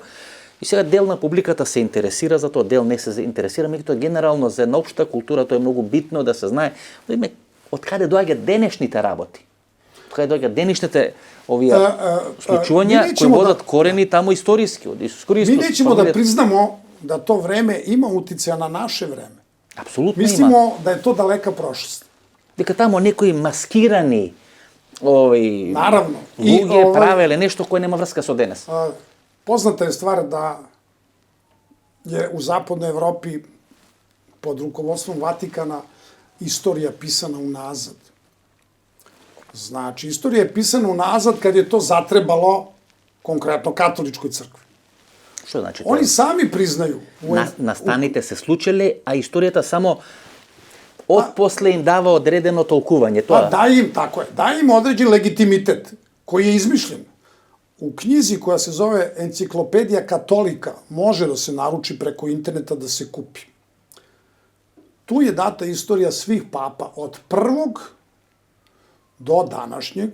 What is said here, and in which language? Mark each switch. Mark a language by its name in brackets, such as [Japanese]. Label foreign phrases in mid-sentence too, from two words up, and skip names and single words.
[Macedonian] И сега дел на публиката се интересира за тоа, дел не се интересира, меѓутоа генерално за една општа култура тоа е многу битно да се знае од каде доаѓаат денешните работи. Од каде доаѓаат денешните овие случувања кои водат корени тамо историски, од Исус Христос. [Serbian] Mi nećemo da priznamo da to vreme ima uticaja na naše vreme. [Macedonian] Апсолутно има. [Serbian] Mislimo da je to daleka prošlost. [Macedonian] Дека тамо некои маскирани [Serbian] Naravno. [Macedonian] луѓе правеле нешто кое нема врска со денес. [Serbian] Poznata je stvar da je u zapadnoj Evropi pod rukovodstvom Vatikana istorija pisana unazad. Znači, istorija je pisana unazad kad je to zatrebalo konkretno katoličkoj crkvi. [Macedonian] Што значи [Serbian] Oni [Macedonian] тоа? [Serbian] sami priznaju. [Macedonian] Настаните се случиле, а историјата само од после им дава одредено толкување. [Serbian] Pa [Macedonian] Тоа [Serbian] daje im, tako je, daje im određen legitimitet koji je izmišljen. U knjizi koja se zove Enciklopedija katolika može da se naruči preko interneta da se kupi. Tu je data istorija svih papa od prvog do današnjeg.